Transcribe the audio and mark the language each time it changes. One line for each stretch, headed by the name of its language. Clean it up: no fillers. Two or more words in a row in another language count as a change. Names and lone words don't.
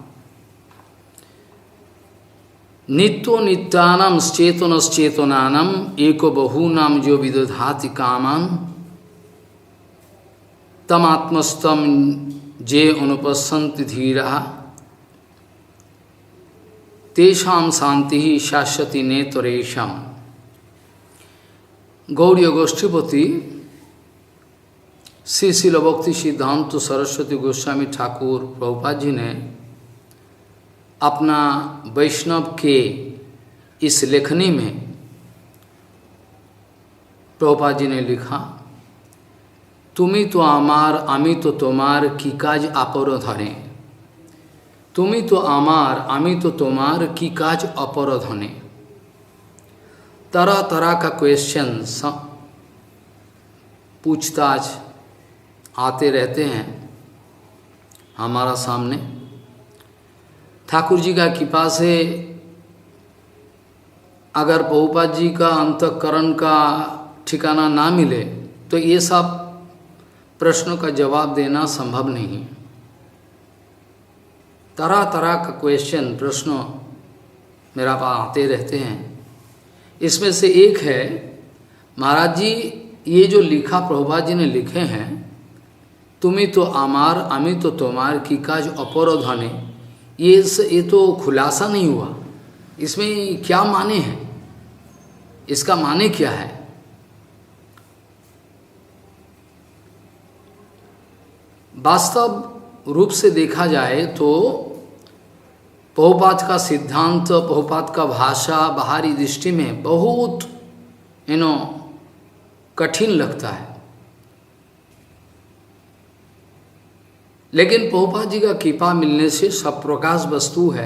Sanskrit: नित्यो नित्यानां एको बहूनां जो विदधाति कामान् तमात्मस्तं जे अनुपश्यन्ति धीराः तेषां शांति शाश्वती नेतरेषां।
Hindi: गौड़ीय गोष्ठीपति श्री शिल भक्ति सिद्धांत सरस्वती गोस्वामी ठाकुर प्रभुपाद जी ने अपना वैष्णव के इस लेखनी में प्रभुपाद जी ने लिखा,
Bangla: তুমি তো আমার আমি তো তোমার কী কাজ অপর ধনে। তুমি তো আমার আমি তো তোমার কী কাজ অপর ধনে।
Hindi: तरह तरह का क्वेश्चन पूछताछ आते रहते हैं हमारा सामने। ठाकुर जी का कृपा से अगर प्रभुपाद जी का अंतःकरण का ठिकाना ना मिले तो ये सब प्रश्नों का जवाब देना संभव नहीं। तरह तरह का क्वेश्चन प्रश्न मेरा पास आते रहते हैं। इसमें से एक है, महाराज जी ये जो लिखा प्रभुपाद जी ने लिखे हैं,
Bangla: তুমি তো আমার আমি তো তোমার কী কাজ অপর ধনে,
Hindi: ये तो खुलासा नहीं हुआ। इसमें क्या माने हैं, इसका माने क्या है? वास्तव रूप से देखा जाए तो प्रभुपाद का सिद्धांत, प्रभुपाद का भाषा बाहरी दृष्टि में बहुत कठिन लगता है, लेकिन प्रभुपाद जी का कृपा मिलने से सब प्रकाश वस्तु है।